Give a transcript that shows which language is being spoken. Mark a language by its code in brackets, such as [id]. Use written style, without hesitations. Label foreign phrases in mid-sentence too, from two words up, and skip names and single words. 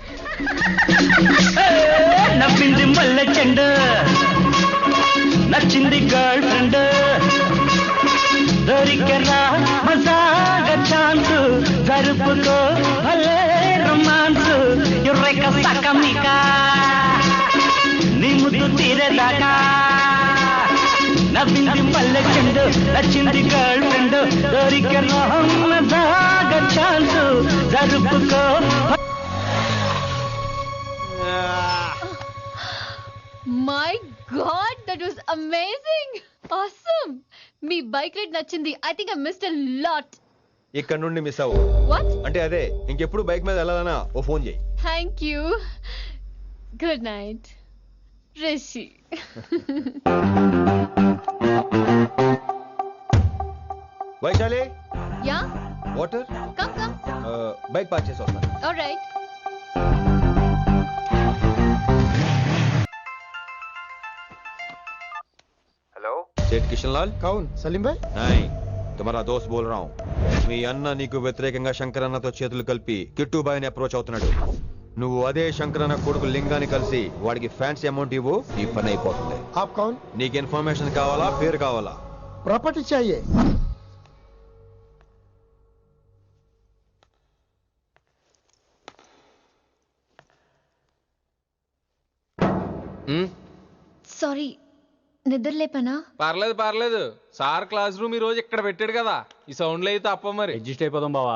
[te] నవ్వింది మల్లె చెండు, నచ్చింది [en] girl friend, [te] దొరికరా మజాగా ఛాన్స్, జరుపుకో భలే రొమాన్స్, యుర్రెక సకమిక నీ ముద్దు తీరేదాకా. నవ్వింది మల్లె చెండు, నచ్చింది [en] girl friend, [te] దొరికరా మజాగా ఛాన్స్, జరుపుకో. [en] My God, that was amazing, awesome. [te] మీ బైక్ రైడ్ నచ్చింది. [en] I think I missed a lot. [te] ఇక్కడ నుండి మిస్ అవ్వు. [en] వాట్? [te] అంటే అదే, ఇంకెప్పుడు బైక్ మీద వెళ్ళాలన్నా ఓ ఫోన్ చేయి. [en] Thank you. Good night Rishi. [te] వైశాలి, [en] యా, వాటర్. Come come. [te] బైక్ పార్క్ చేసి వస్తాను. [en] ఆల్రైట్. [hi] हेलो, सेठ किशन लाल। कौन? सलीम भाई? नहीं, तुम्हारा दोस्त बोल रहा हूँ. [te] మీ అన్న నీకు వ్యతిరేకంగా శంకరన్నతో చేతులు కలిపి కిట్టుబాయిని అప్రోచ్ అవుతున్నాడు. నువ్వు అదే శంకరన్న కొడుకు లింగాన్ని కలిసి వాడికి [en] fancy amount [te] ఇవ్వు, నీ పని అయిపోతుంది. [hi] आप कौन? [te] నీకు ఇన్ఫర్మేషన్ కావాలా, పేరు కావాలా? [hi] प्रॉपर्टी चाहिए. [te] సారీ, నిద్ర లేపనా? పర్లేదు పర్లేదు, సార్ [en] class room [te] ఈ రోజు ఇక్కడ పెట్టాడు కదా, ఈ సౌండ్ అయితే తప్ప మరి అడ్జస్ట్ అయిపోదాం బావా.